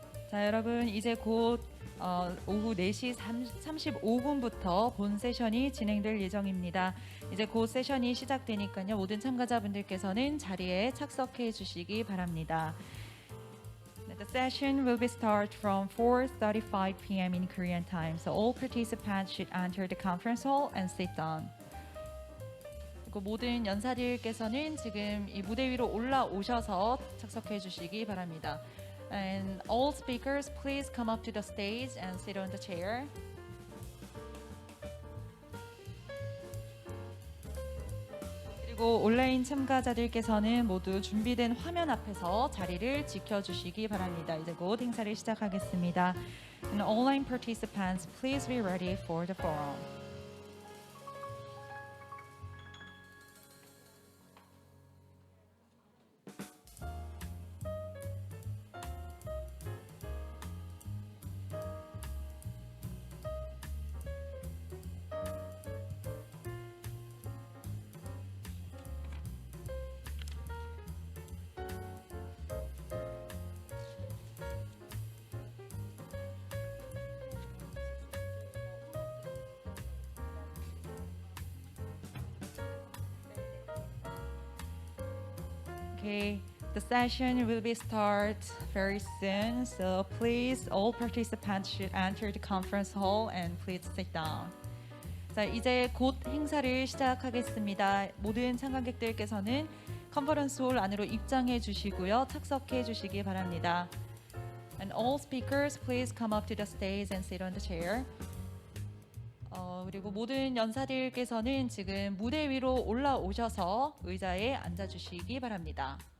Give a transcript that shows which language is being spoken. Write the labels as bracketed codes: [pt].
[ko] 자, 여러분 이제 곧 오후 4시 35분부터 본 세션이 진행될 예정입니다. 이제 곧 세션이 시작되니까요. 모든 참가자분들께서는 자리에 착석해 주시기 바랍니다. [en] The session will be start from 4:35 p.m. in Korean time. So all participants should enter the conference hall and sit down. [ko] 그리고 모든 연사들께서는 지금 이 무대 위로 올라오셔서 착석해 주시기 바랍니다. [en] And all speakers, please come up to the stage and sit on the chair. [ko] 그리고 온라인 참가자들께서는 모두 준비된 화면 앞에서 자리를 지켜주시기 바랍니다. 이제 곧 행사를 시작하겠습니다. [en] And online participants, please be ready for the forum. Okay, the session will be start very soon, so please all participants should enter the conference hall and please sit down. [ko] 자, 이제 곧 행사를 시작하겠습니다. 모든 참관객들께서는 컨퍼런스 홀 안으로 입장해 주시고요. 착석해 주시기 바랍니다. [en] And all speakers, please come up to the stage and sit on the chair. [ko] 그리고 모든 연사들께서는 지금 무대 위로 올라오셔서 의자에 앉아주시기 바랍니다.